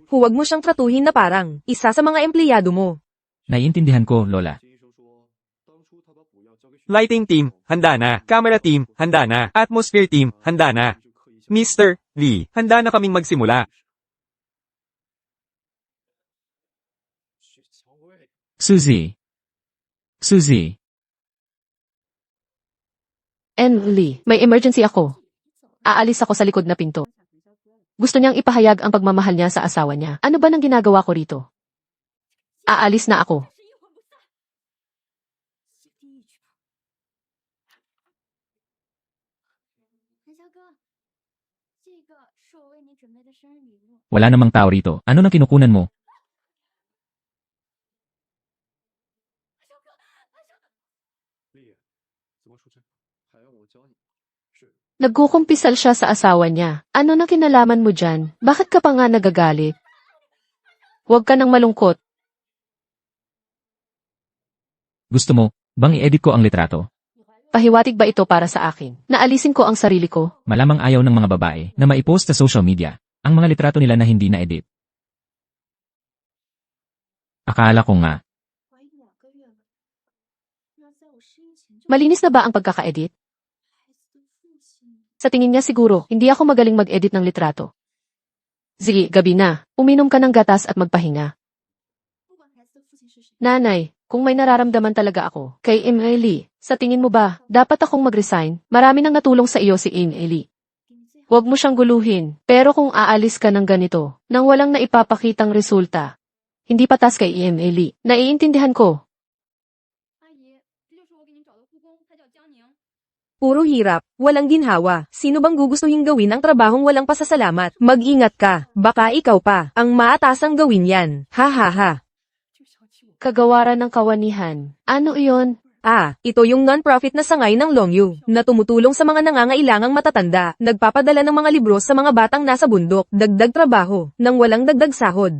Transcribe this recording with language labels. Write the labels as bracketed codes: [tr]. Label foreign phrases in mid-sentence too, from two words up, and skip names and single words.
[tl] Huwag mo siyang tratuhin na parang isa sa mga empleyado mo. naiintindihan ko, Lola. [zh] 金医生说，当初他把补药交给学 [en] Lighting team, [tl] handa na. [en] Camera team, [tl] handa na. [en] Atmosphere team, [tl] handa na. [zh] 就刻意向 [tl] Mr. Lee, handa na kaming magsimula. [zh] 雪橇喂， [tl] Suzy. Suzy. Lee, may emergency ako. Aalis ako sa likod na pinto. Gusto niyang ipahayag ang pagmamahal niya sa asawa niya. Ano ba nang ginagawa ko rito? Aalis na ako. [zh] 韩潇哥，这个是我为你准备的生日礼物。 [tl] Wala namang tao rito. Ano nang kinukunan mo? [zh] 丽，怎么出去？还要我教你？是 [tl] Nagkukumpisal siya sa asawa niya. Ano na kinalaman mo dyan? Bakit ka pa nga nagagalit? Huwag ka nang malungkot. Gusto mo, bang i-edit ko ang litrato? Pahiwatig ba ito para sa akin? Naalisin ko ang sarili ko? Malamang ayaw ng mga babae na maipost sa [en] social media [tl] ang mga litrato nila na hindi na-edit. Akala ko nga, [zh] 怀孕2个月了，那在我生日前就 [tl] Malinis na ba ang pagkaka-edit? [zh] 孩子的父亲。 [tl] Sa tingin niya siguro, hindi ako magaling mag-edit ng litrato. Sige, gabi na. Uminom ka ng gatas at magpahinga. [zh] 不管孩子的父亲是谁， [tl] Nanay, kung may nararamdaman talaga ako, kay Lee, sa tingin mo ba, dapat akong mag-resign? Marami nang natulong sa iyo si Lee. [zh] 给你最好。 [tl] Huwag mo siyang guluhin. Pero kung aalis ka ng ganito, nang walang naipapakitang resulta, hindi patas kay Lee. Naiintindihan ko. [zh] 阿姨，这就是我给您找的护工，她叫江宁。 [tl] Puro hirap, walang ginhawa. Sino bang gugustuhin gawin ang trabahong walang pasasalamat? Mag-ingat ka, baka ikaw pa ang maatasang gawin yan. Ha ha ha. Kagawaran ng kawanihan. Ano iyon? Ah, ito yung non-profit na sangay ng Longyu na tumutulong sa mga nangangailangang matatanda, nagpapadala ng mga libro sa mga batang nasa bundok, dagdag trabaho, nang walang dagdag sahod.